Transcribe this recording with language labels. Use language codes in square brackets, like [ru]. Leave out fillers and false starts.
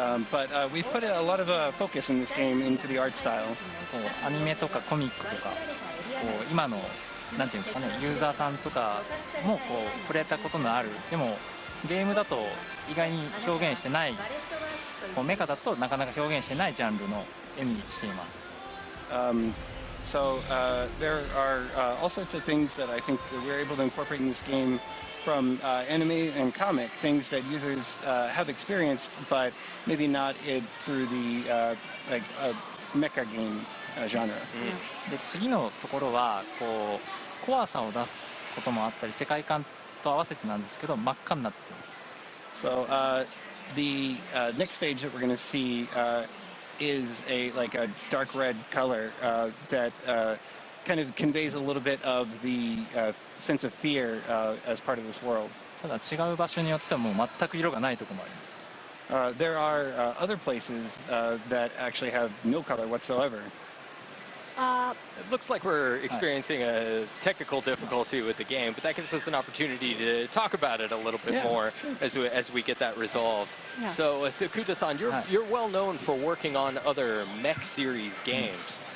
[en] But we've put a lot of focus in this game into the art style. [ja] こうアニメとかコミックとか、こう今のなんていうんですかね、ユーザーさんとかもこう触れたことのある、でもゲームだと意外に表現してない、こうメカだとなかなか表現してないジャンルの絵にしています。 [en] So there are all sorts of things that I think that we're able to incorporate in this game from anime and comic, things that users have experienced, but maybe not through the like mecha game genre. [ja] で次のところはこう怖さを出すこともあったり、世界観と合わせてなんですけど真っ赤になっています。 [en] So the next stage that we're going to see is like a dark red color that kind of conveys a little bit of the sense of fear as part of this world. [ja] ただ違う場所によってはもう全く色がないところもあります。 [en] There are other places that actually have no color whatsoever. It looks like we're experiencing a technical difficulty with the game, but that gives us an opportunity to talk about it a little bit more as we get that resolved. Yeah. So, Kuta-san, you're well known for working on other mech series games.